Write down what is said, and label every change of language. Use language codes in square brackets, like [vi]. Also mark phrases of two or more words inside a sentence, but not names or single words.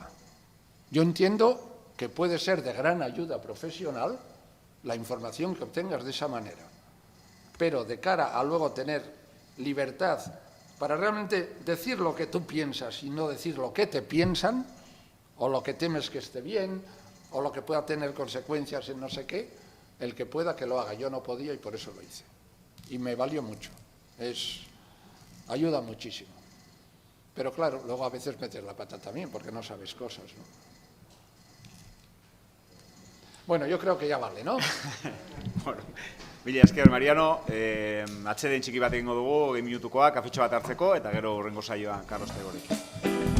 [es] Yo entiendo que puede ser de gran ayuda profesional la información que obtengas de esa manera, pero de cara a luego tener libertad para realmente decir lo que tú piensas y no decir lo que te piensan, o lo que temes que esté bien, o lo que pueda tener consecuencias en no sé qué, el que pueda que lo haga. Yo no podía y por eso lo hice. Y me valió mucho. Ayuda muchísimo. Pero claro, luego a veces metes la pata también porque no sabes cosas, ¿no? Bueno, yo creo que ya vale, ¿no? [eu] Bueno, mila esker, Mariano, atseden txiki bat egingo dugu, 2 minutukoa, kafetxo bat hartzeko, eta gero hurrengo saioa Carlos Taiborekin.